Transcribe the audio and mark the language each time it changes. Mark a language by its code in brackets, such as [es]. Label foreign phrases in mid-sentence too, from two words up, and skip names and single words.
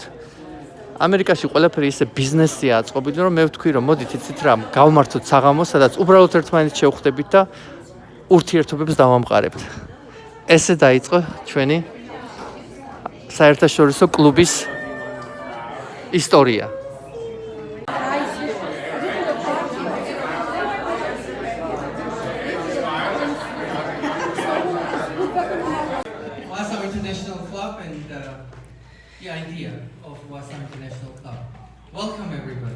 [ka] ამერიკაში ყველაფერი ისე ბიზნესია აწყობილი, რომ მე ვთქვი, რომ მოდით იცით რა, გავმართოთ საღამო, სადაც უბრალოდ ერთმანეთს შევხვდებით და ურთიერთობებს დავამყარებთ. ესე დაიწყო ჩვენი საერთაშორისო კლუბის ისტორია. [en] Warsaw International Club and the idea of Warsaw International Club. Welcome everybody.